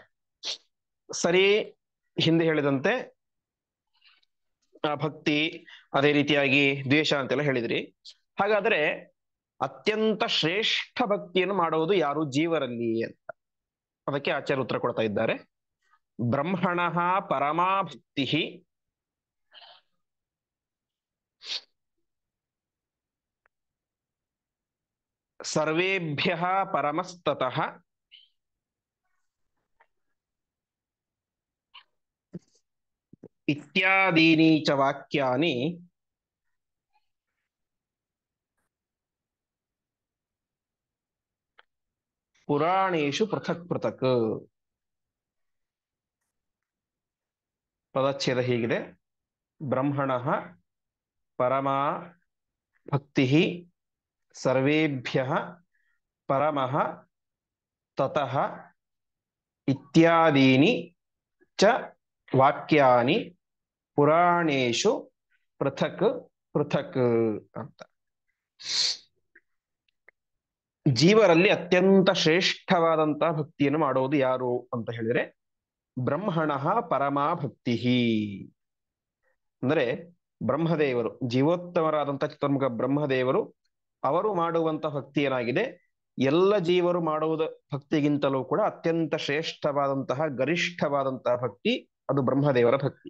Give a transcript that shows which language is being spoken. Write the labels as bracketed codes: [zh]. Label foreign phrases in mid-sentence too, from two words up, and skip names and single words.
[kn] ಸರಿ, ಹಿಂದೆ ಹೇಳಿದಂತೆ ಭಕ್ತಿ, ಅದೇ ರೀತಿಯಾಗಿ ದ್ವೇಷ ಅಂತೆಲ್ಲ ಹೇಳಿದ್ರಿ. ಹಾಗಾದ್ರೆ ಅತ್ಯಂತ ಶ್ರೇಷ್ಠ ಭಕ್ತಿಯನ್ನು ಮಾಡುವುದು ಯಾರು, ಜೀವರಲ್ಲಿ ಅಂತ. ಅದಕ್ಕೆ ಆಚಾರ್ಯ ಉತ್ತರ ಕೊಡ್ತಾ ಇದ್ದಾರೆ. [sa] ಬ್ರಹ್ಮಣಃ ಪರಮಾ ಭಕ್ತಿಃ ಸರ್ವೇಭ್ಯಃ ಪರಮಸ್ತತಃ ಇತ್ಯಾದೀನಿ ಚ ವಾಕ್ಯಾನಿ ಪುರಾಣೇಶು ಪೃಥಕ್ ಪೃಥಕ್. [kn] ಪದಚ್ಛೇದ ಹೀಗಿದೆ: [sa] ಬ್ರಹ್ಮಣಃ ಪರಮಾ ಭಕ್ತಿಃ ಸರ್ವೇಭ್ಯಃ ಪರಮಃ ತತಃ ಇತ್ಯಾದೀನಿ ಚ ವಾಕ್ಯಾನಿ ಪುರಾಣೇಶು ಪೃಥಕ್ ಪೃಥಕ್ ಅಂತ. [kn] ಜೀವರಲ್ಲಿ ಅತ್ಯಂತ ಶ್ರೇಷ್ಠವಾದಂತಹ ಭಕ್ತಿಯನ್ನು ಮಾಡುವುದು ಯಾರು ಅಂತ ಹೇಳಿದ್ರೆ [sa] ಬ್ರಹ್ಮಣಃ ಪರಮಾ ಭಕ್ತಿ. [kn] ಅಂದರೆ ಬ್ರಹ್ಮದೇವರು, ಜೀವೋತ್ತಮರಾದಂತಹ ಚತುರ್ಮುಖ ಬ್ರಹ್ಮದೇವರು, ಅವರು ಮಾಡುವಂತ ಭಕ್ತಿ ಏನಾಗಿದೆ, ಎಲ್ಲ ಜೀವರು ಮಾಡುವುದ ಭಕ್ತಿಗಿಂತಲೂ ಕೂಡ ಅತ್ಯಂತ ಶ್ರೇಷ್ಠವಾದಂತಹ ಗರಿಷ್ಠವಾದಂತಹ ಭಕ್ತಿ ಅದು ಬ್ರಹ್ಮದೇವರ ಭಕ್ತಿ.